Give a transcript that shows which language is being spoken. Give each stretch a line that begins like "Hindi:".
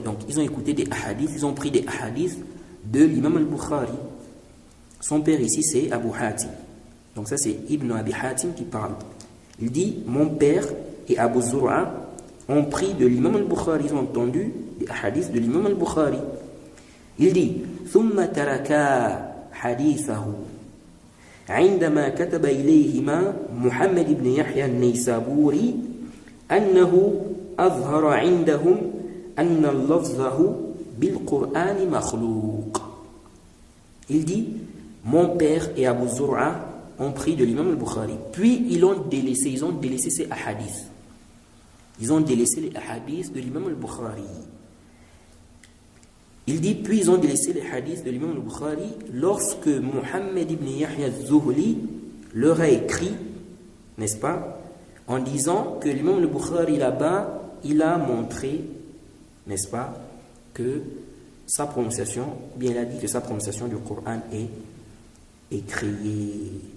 French: Donc, ils ont écouté des hadiths, ils ont pris des hadiths de l'imam al-Bukhari. Son père ici, c'est Abu Hatim. Donc ça, c'est Ibn Abi Hatim qui parle. Il dit, mon père et Abu Zur'a ont pris de l'imam al-Bukhari, ils ont entendu des hadiths de l'imam al-Bukhari. Il dit
Arabic: ثم تركا حديثه عندما كتب إليهما محمد بن يحيى النيسابوري أنه أظهر عندهم أن لفظه بالقرآن مخلوق.
French: Il dit mon père et Abu Zur'a ont pris de l'imam al-Bukhari. Puis ils ont délaissé ces ahadiths. Ils ont délaissé les hadiths de l'imam al-Bukhari. Il dit, puis ils ont délaissé les hadiths de l'imam al-Bukhari lorsque Muhammad ibn Yahya al-Zuhli leur a écrit, n'est-ce pas, en disant que l'imam al-Bukhari là-bas, il a montré, n'est-ce pas, que sa prononciation, bien il a dit que sa prononciation du Coran est créée.